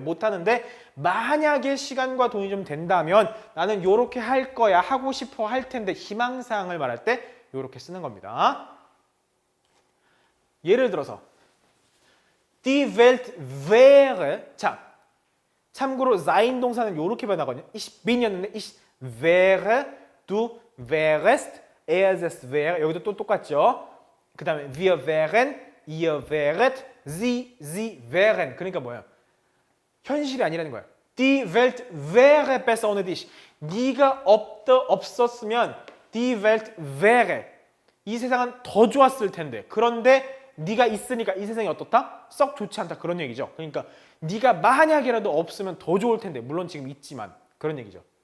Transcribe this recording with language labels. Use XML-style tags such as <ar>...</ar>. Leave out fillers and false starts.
<ko>못하는데 만약에 시간과 돈이 좀 된다면 나는 요렇게 할 거야. 하고 싶어 할 텐데 희망사항을 말할 때 요렇게 쓰는 겁니다. 예를 들어서</ko> <de>Die Welt wäre</de> <ko>자, 참고로 sein 동사는 요렇게 변하거든요.</ko> <de>Ich bin이었는데 ich wäre, du wärest, er es wäre</de> <ko>여기도 또 똑같죠.</ko> <de>그 다음에 wir wären, ihr wäret, sie wären</de> <ko>그러니까 뭐예요? 현실이 아니라는 거예요.</ko> <de>Die Welt wäre besser ohne dich.</de> <ko>네가 없었으면</ko> <de>Die Welt wäre</de> <ko>이 세상은 더 좋았을 텐데 그런데 네가 있으니까 이 세상이 어떻다? 썩 좋지 않다 그런 얘기죠. 그러니까 네가 만약이라도 없으면 더 좋을 텐데 물론 지금 있지만 그런 얘기죠.</ko>